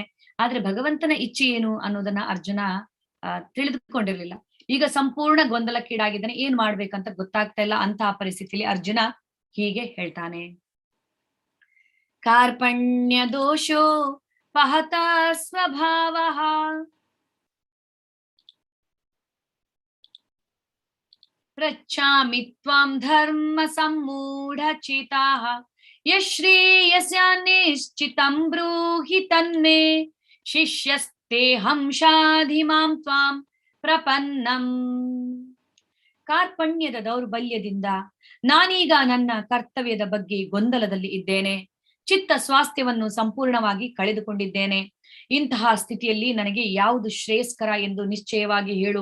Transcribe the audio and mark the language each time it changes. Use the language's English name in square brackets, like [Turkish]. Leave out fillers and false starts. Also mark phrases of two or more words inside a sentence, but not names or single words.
[Kannada] ಆದ್ರೆ ಭಗವಂತನ ಇಚ್ಛೆ ಏನು ಅನ್ನೋದನ್ನ ಅರ್ಜುನ ತಿಳಿದುಕೊಂಡಿರ್ಲಿಲ್ಲ. ಈಗ ಸಂಪೂರ್ಣ ಗೊಂದಲಕ್ಕೀಡಾಗಿದ್ದಾನೆ. ಏನ್ ಮಾಡ್ಬೇಕಂತ ಗೊತ್ತಾಗ್ತಾ ಇಲ್ಲ. ಅಂತಹ ಪರಿಸ್ಥಿತಿಯಲ್ಲಿ ಅರ್ಜುನ ಹೀಗೆ ಹೇಳ್ತಾನೆ, [Sanskrit] ಕಾರ್ಪಣ್ಯ ದೋಷೋ ಪಹತ ಸ್ವಭಾವಃ ಪೃಚ್ಛಾಮಿ ತ್ವಾಂ ಧರ್ಮ ಸಮ್ಮೂಢಚಿತಾಃ ಯಶ್ರೇಯಸ್ಯ ನಿಶ್ಚಿತಂ ಬ್ರೂಹಿ ತನ್ಮೇ ಶಿಷ್ಯಸ್ತೇಹಂ ಶಾಧಿ ಮಾಂ ತ್ವಾಂ ಪ್ರಪನ್ನಂ. [Kannada] ಕಾರ್ಪಣ್ಯದ ದೌರ್ಬಲ್ಯದಿಂದ ನಾನೀಗ ನನ್ನ ಕರ್ತವ್ಯದ ಬಗ್ಗೆ ಗೊಂದಲದಲ್ಲಿ ಇದ್ದೇನೆ. ಚಿತ್ತ ಸ್ವಾಸ್ಥ್ಯವನ್ನು ಸಂಪೂರ್ಣವಾಗಿ ಕಳೆದುಕೊಂಡಿದ್ದೇನೆ. ಇಂತಹ ಸ್ಥಿತಿಯಲ್ಲಿ ನನಗೆ ಯಾವುದು ಶ್ರೇಯಸ್ಕರ ಎಂದು ನಿಶ್ಚಯವಾಗಿ ಹೇಳು.